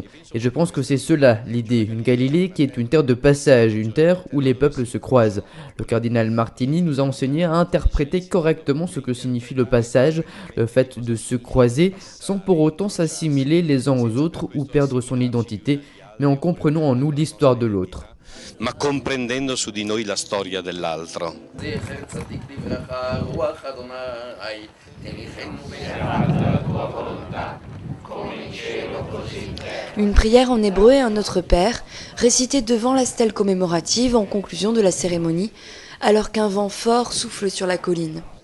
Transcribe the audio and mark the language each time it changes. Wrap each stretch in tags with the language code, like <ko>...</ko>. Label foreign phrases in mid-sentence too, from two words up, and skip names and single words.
<fr>Et je pense que c'est cela l'idée, une Galilée qui est une terre de passage, une terre où les peuples se croisent. Le cardinal Martini nous a enseigné à interpréter correctement ce que signifie le passage, le fait de se croiser, sans pour autant s'assimiler les uns aux autres ou perdre son identité, mais en comprenant en nous l'histoire de l'autre.</fr> <it>Ma comprendendo su di noi la storia dell'altro.</it> <fr>Une prière en hébreu et un Notre Père, récitée devant la stèle commémorative en conclusion de la cérémonie, alors qu'un vent fort souffle sur la colline.</fr>